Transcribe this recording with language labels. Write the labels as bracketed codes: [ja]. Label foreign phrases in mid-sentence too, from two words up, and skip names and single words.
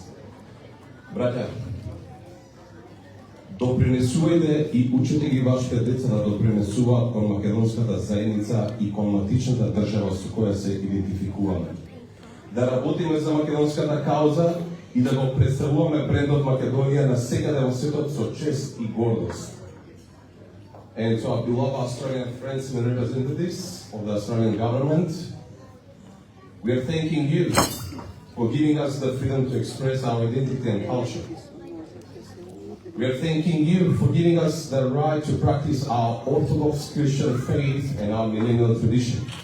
[mk] Браќа, допринесувајте и учете ги вашите деца да допринесуваат кон македонската заедница и кон матичната држава со која се идентификуваме. Да работиме за македонската кауза и да го представуваме брендот Македонија на секаде во светот со чест и гордост. [en] And to our beloved Australian friends and representatives of the Australian government, we are thanking you for giving us the freedom to express our identity and culture. We are thanking you for giving us the right to practice our Orthodox Christian faith and our millennial tradition.